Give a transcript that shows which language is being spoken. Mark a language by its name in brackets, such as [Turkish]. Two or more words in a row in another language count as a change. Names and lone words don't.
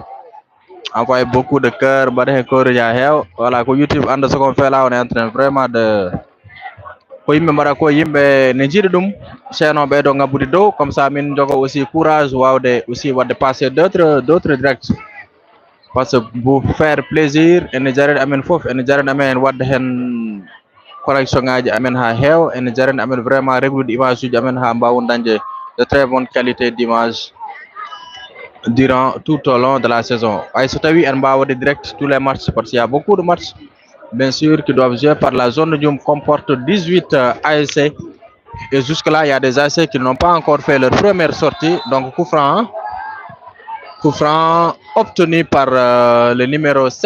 [French] Envoyez beaucoup de cœurs. Voilà, que YouTube, ce qu'on fait là, on est en train vraiment de. Comme ça [Fula] min jogo [French] aussi courage aussi de passer d'autres directs parce que pour faire plaisir [Fula] en jared amen fof en jared amen wadde hen correction ngaji amen ha hew en jared amen vraiment reglude image uji amen ha mbawon dañde [French] de très bonne qualité d'image durant tout au long de la saison. [Fula] So tawi en mbawde [French] direct tous les matchs parce qu'il y a beaucoup de matchs bien sûr qui doivent jouer par la zone de Dioum comporte 18 ASC et jusque là il y a des ASC qui n'ont pas encore fait leur première sortie. Donc coup franc obtenu par le numéro 7.